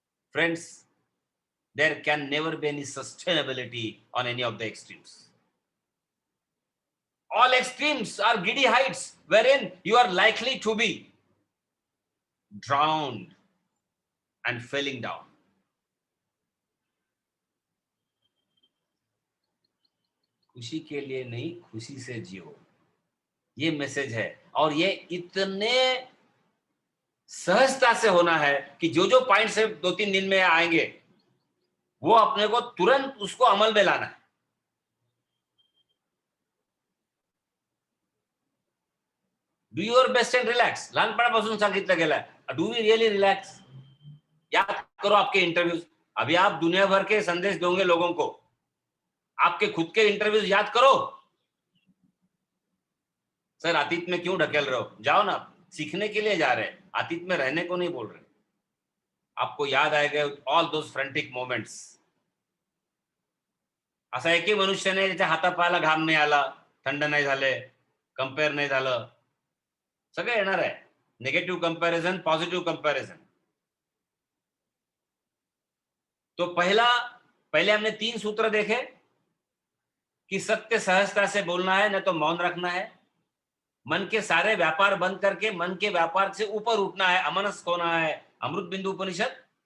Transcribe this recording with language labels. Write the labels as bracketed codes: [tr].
[en] Friends, there can never be any sustainability on any of the extremes. All extremes are giddy heights wherein you are likely to be drowned and falling down. [hi] खुशी के लिए नहीं, खुशी से जियो, ये message है। और ये इतने सहजता से होना है कि जो जो पॉइंट से 2-3 दिन में आएंगे, वो अपने को तुरंत उसको अमल में लाना है। [en] do your best and relax, [mr] लहानपणापासून सांगितलं गेलं है। [en] Do we really relax? [hi] याद करो आपके इंटरव्यूज। अभी आप दुनिया भर के संदेश दोगे लोगों को, आपके खुद के इंटरव्यूज याद करो। सर अतीत में क्यों ढकेल रहे हो? जाओ ना, सीखने के लिए जा रहे हैं, अतीत में रहने को नहीं बोल रहे। आपको याद आएगा [en] All those frantic moments. [mr] असा एकही मनुष्य नाही ज्याच्या हातापायाला घाम नाही आला, थंड नाही झाले, कंपेअर नाही झालं। सगळं येणार आहे। [en] Negative comparison, positive comparison. [hi] तो पहले हमने 3 सूत्र देखे कि सत्य सहजता से बोलना है, न तो मौन रखना है, मन के सारे व्यापार बंद करके मन के व्यापार से ऊपर उठना है, अमनस्क होना है, अमृत बिंदु उपनिषद।